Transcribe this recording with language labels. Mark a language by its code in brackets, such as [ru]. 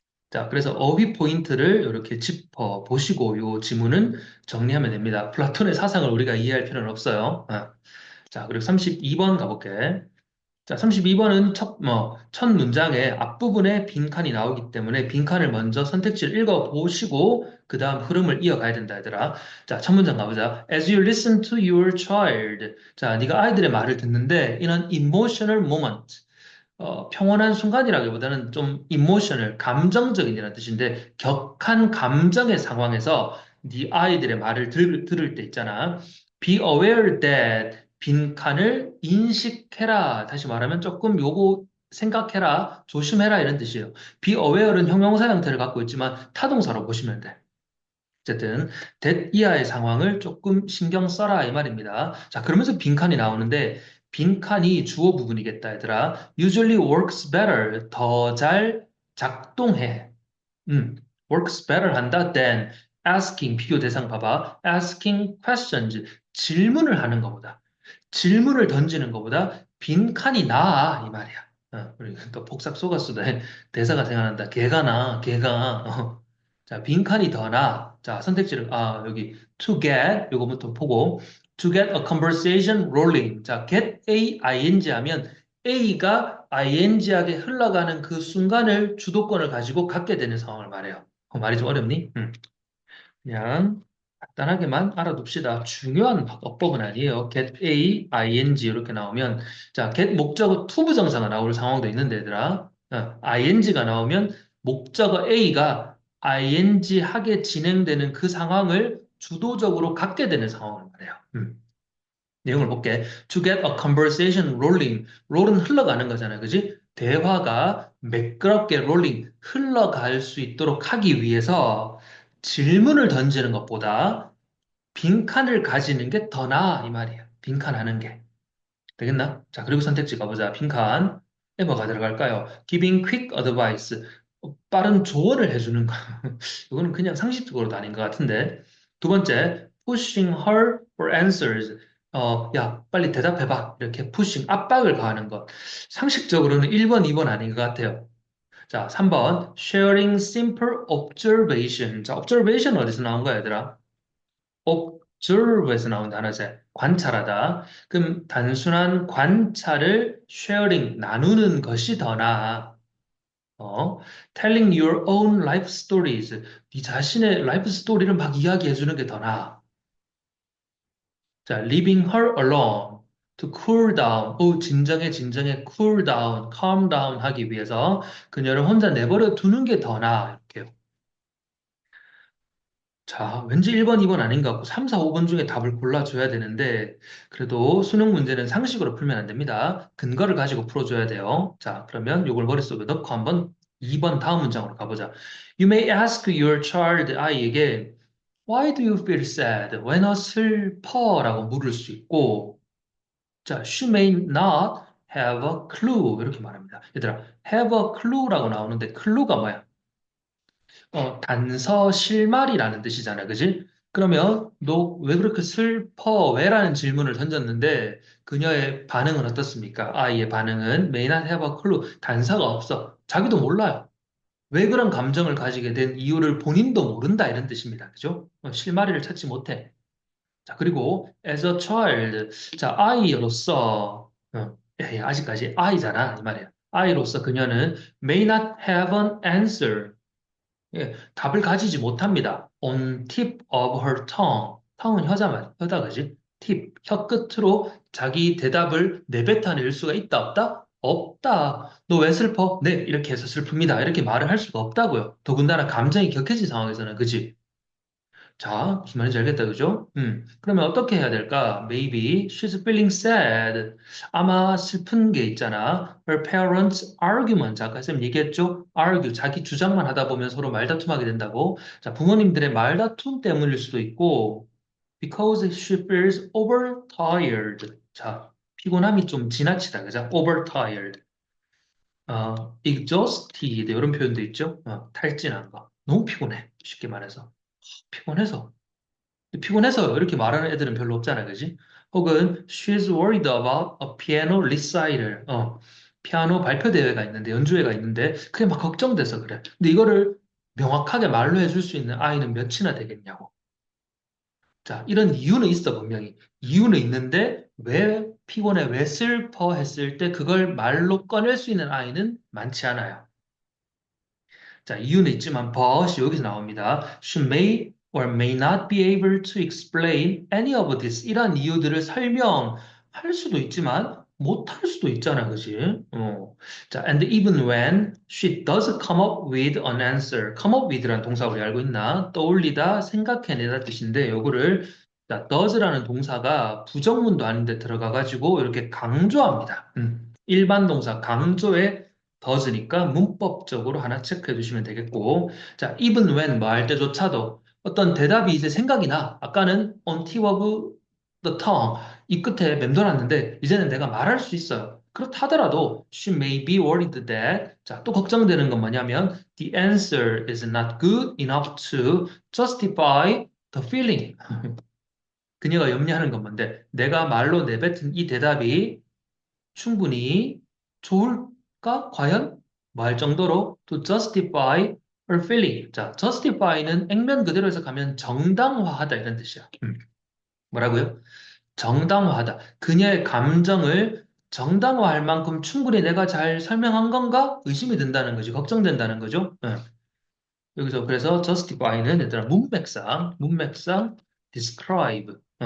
[ko] 자, 그래서 어휘 포인트를 이렇게 짚어 보시고 요 지문은 정리하면 됩니다. 플라톤의 사상을 우리가 이해할 필요는 없어요. 자, 그리고 32번 가볼게. 자, 32번은 첫 문장의 앞부분에 빈칸이 나오기 때문에 빈칸을 먼저 선택지를 읽어보시고, 그 다음 흐름을 이어가야 된다, 얘들아. 자, 첫 문장 가보자. [en] As you listen to your child. [ko] 자, 네가 아이들의 말을 듣는데, [en] in an emotional moment. [ko] 평온한 순간이라기보다는 좀 이모셔널, 감정적인이라는 뜻인데 격한 감정의 상황에서 네 아이들의 말을 들을 때 있잖아. [en] Be aware that [ko] 빈칸을 인식해라. 다시 말하면 조금 요거 생각해라, 조심해라 이런 뜻이에요. Be aware는 형용사 형태를 갖고 있지만 타동사로 보시면 돼. 어쨌든 that 이하의 상황을 조금 신경 써라 이 말입니다. 자, 그러면서 빈칸이 나오는데 빈칸이 주어 부분이겠다, 얘들아. [en] Usually works better. [ko] 더 잘 작동해. [en] works better [ko] 한다 [en] than asking [ko] 비교 대상 봐봐. [en] asking questions. [ko] 질문을 하는 것보다. 질문을 던지는 것보다 빈칸이 나아 이 말이야. 그리고 또 폭삭 속았수다 대사가 생각난다. 개가 나, 개가. 자, 빈칸이 더 나. 자, 선택지를 여기 [en] to get [ko] 요거부터 보고 [en] to get a conversation rolling. [ko] 자, get a ing 하면 A가 ing하게 흘러가는 그 순간을 주도권을 가지고 갖게 되는 상황을 말해요. 말이 좀 어렵니? 그냥 간단하게만 알아둡시다. 중요한 어법은 아니에요. get A, ing 이렇게 나오면 자, get 목적어 투부정사가 나올 상황도 있는데 얘들아. ing가 나오면 목적어 A가 ing 하게 진행되는 그 상황을 주도적으로 갖게 되는 상황을 말해요. 내용을 볼게. [en] To get a conversation rolling. [ko] 롤은 흘러가는 거잖아요. 그지? 대화가 매끄럽게 롤링, 흘러갈 수 있도록 하기 위해서 질문을 던지는 것보다 빈칸을 가지는 게 더 나아, 이 말이에요. 빈칸 하는 게. 되겠나? 자, 그리고 선택지 가보자. 빈칸. 에 뭐가 들어갈까요? [en] Giving quick advice. [ko] 빠른 조언을 해주는 거. 이거는 그냥 상식적으로도 아닌 것 같은데. 두 번째, [en] pushing her for answers. [ko] 야, 빨리 대답해봐. 이렇게 pushing, 압박을 가하는 것. 상식적으로는 1번, 2번 아닌 것 같아요. 자, 3번, [en] sharing simple observation. [ko] 자, observation 어디서 나온 거야, 얘들아? observe에서 나온 단어지. 관찰하다. 그럼 단순한 관찰을 sharing, 나누는 것이 더 나아. [en] 어, telling your own life stories. [ko] 네 자신의 라이프 스토리를 막 이야기해 주는 게 더 나아. [en] 자, leaving her alone to cool down. [ko] 진정해, cool down, calm down 하기 위해서 그녀를 혼자 내버려 두는 게 더 나아. 이렇게요. 자, 왠지 1번, 2번 아닌 것 같고 3, 4, 5번 중에 답을 골라줘야 되는데 그래도 수능 문제는 상식으로 풀면 안 됩니다. 근거를 가지고 풀어줘야 돼요. 자, 그러면 이걸 머릿속에 넣고 한번 2번 다음 문장으로 가보자. [en] You may ask your child, [ko] 아이에게 [en] Why do you feel sad? [ko] 왜 너 슬퍼?라고 물을 수 있고 자, [en] she may not have a clue [ko] 이렇게 말합니다. 얘들아, [en] have a clue [ko] 라고 나오는데 clue가 뭐야? 단서 실말이라는 뜻이잖아, 그지? 그러면 너 왜 그렇게 슬퍼? 왜라는 질문을 던졌는데 그녀의 반응은 어떻습니까? 아이의 반응은 [en] may not have a clue. [ko] 단서가 없어. 자기도 몰라요. 왜 그런 감정을 가지게 된 이유를 본인도 모른다 이런 뜻입니다. 그죠? 실마리를 찾지 못해. [en] 자, 그리고 as a child. [ko] 자, 아이로서 아직까지 아이잖아, 이 말이야. 아이로서 그녀는 [en] may not have an answer. [ko] 예, 답을 가지지 못합니다. [en] On tip of her tongue. [ko] tongue은 혀다, 그지? tip, 혀 끝으로 자기 대답을 내뱉어낼 수가 있다, 없다? 없다. 너 왜 슬퍼? 네, 이렇게 해서 슬픕니다. 이렇게 말을 할 수가 없다고요. 더군다나 감정이 격해진 상황에서는, 그지? 자, 무슨 말인지 알겠다, 그죠? 그러면 어떻게 해야 될까? [en] Maybe she's feeling sad. [ko] 아마 슬픈 게 있잖아. [en] Her parents' argument. [ko] 아까 쌤 얘기했죠? [en] argue. [ko] 자기 주장만 하다 보면 서로 말다툼하게 된다고. 자, 부모님들의 말다툼 때문일 수도 있고, [en] because she feels overtired. [ko] 자, 피곤함이 좀 지나치다, 그죠? overtired. exhausted. 이런 표현도 있죠? 탈진한 거. 너무 피곤해. 쉽게 말해서. 피곤해서. 피곤해서 이렇게 말하는 애들은 별로 없잖아, 그지? [en] 혹은 she's worried about a piano recital. [ko] 피아노 발표 대회가 있는데 연주회가 있는데 그게 막 걱정돼서 그래. 근데 이거를 명확하게 말로 해줄 수 있는 아이는 몇이나 되겠냐고. 자, 이런 이유는 있어, 분명히. 이유는 있는데 왜 피곤해, 왜 슬퍼 했을 때 그걸 말로 꺼낼 수 있는 아이는 많지 않아요. 자, 이유는 있지만 but이 여기서 나옵니다. [en] She may or may not be able to explain any of this. [ko] 이런 이유들을 설명할 수도 있지만 못할 수도 있잖아, 그지? [en] 자, and even when she does come up with an answer. come up with [ko] 라는 동사 우리 알고 있나? 떠올리다, 생각해내다 뜻인데 요거를 자, does라는 동사가 부정문도 아닌데 들어가가지고 이렇게 강조합니다. 일반 동사 강조에 더즈니까 문법적으로 하나 체크해 주시면 되겠고, 자, even when 뭐 할 때조차도 어떤 대답이 이제 생각이 나. 아까는 [en] on tip of the tongue. [ko] 이 끝에 맴돌았는데, 이제는 내가 말할 수 있어요. 그렇다더라도, [en] she may be worried that, [ko] 자, 또 걱정되는 건 뭐냐면, [en] the answer is not good enough to justify the feeling. [ko] 그녀가 염려하는 건 뭔데, 내가 말로 내뱉은 이 대답이 충분히 좋을까? 과연? 말 정도로 [en] to justify her feeling. [ko] 자, justify는 액면 그대로 해서 가면 정당화하다 이런 뜻이야. 뭐라고요? 정당화하다. 그녀의 감정을 정당화할 만큼 충분히 내가 잘 설명한 건가? 의심이 든다는 거지. 걱정된다는 거죠. 여기서 그래서 justify는 얘들아 문맥상 describe.